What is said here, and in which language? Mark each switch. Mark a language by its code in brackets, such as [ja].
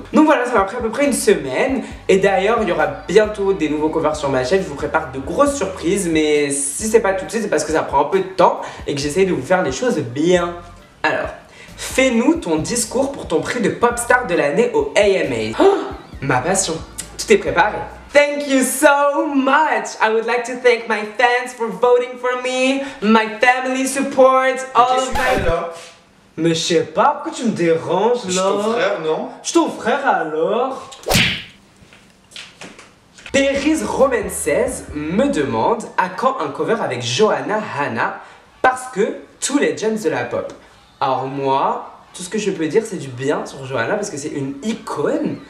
[fr] Donc voilà, ça m'a pris à peu près une semaine. Et d'ailleurs, il y aura bientôt des nouveaux covers sur ma chaîne. Je vous prépare de grosses surprises. Mais si c'est pas tout de suite, c'est parce que ça prend un peu de temps et que j'essaye de vous faire les choses bien. Alors, fais-nous ton discours pour ton prix de Popstar de l'année au AMA. Oh, ma passion, tout est préparé. [en] Thank you so much. I would like to thank my fans for voting for me, my family support, all of my... [fr] Mais je sais pas, pourquoi tu me déranges là? Je suis ton frère, non? Je suis ton frère alors? Périse Romaine 16 me demande à quand un cover avec Johanna Hanna, parce que tous les gems de la pop. Alors moi, tout ce que je peux dire c'est du bien sur Johanna parce que c'est une icône.